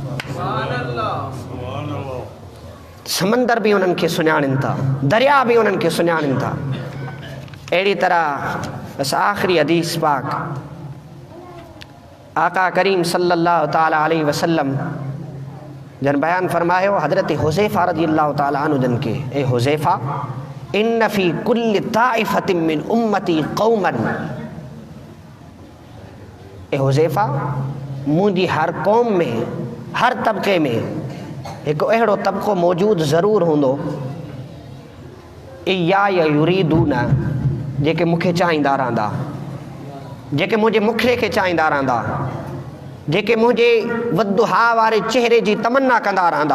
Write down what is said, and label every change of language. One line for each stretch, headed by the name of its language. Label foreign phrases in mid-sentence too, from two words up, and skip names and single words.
Sindhi: समंदर बि उन्हनि खे सुञाणनि था, दरिया बि उन्हनि खे सुञाणनि था। अहिड़ी तरह बसि आख़िरी हदीस पाक आका करीम
Arabic: صلى الله تعالى عليه وسلم
Sindhi: जन बयान फरमायो, हज़रत हुज़ैफ़ा
Arabic: رضي الله تعالى عنه
Sindhi: जन के,
Arabic: يا حذيفة إن في كل طائفة من أمتي قوما,
Sindhi: ए हुज़ैफ़ा मुंहिंजी हर क़ौम में, हर तबक़े में हिकु अहिड़ो तबक़ो मौजूदु ज़रूरु हूंदो,
Arabic: إيا يريدونا,
Sindhi: जेके मूंखे चाहींदा रहंदा, जेके मुंहिंजे मुखड़े खे चाहींदा रहंदा, जेके मुंहिंजे वद्दुहा वारे चेहरे जी तमन्ना कंदा रहंदा।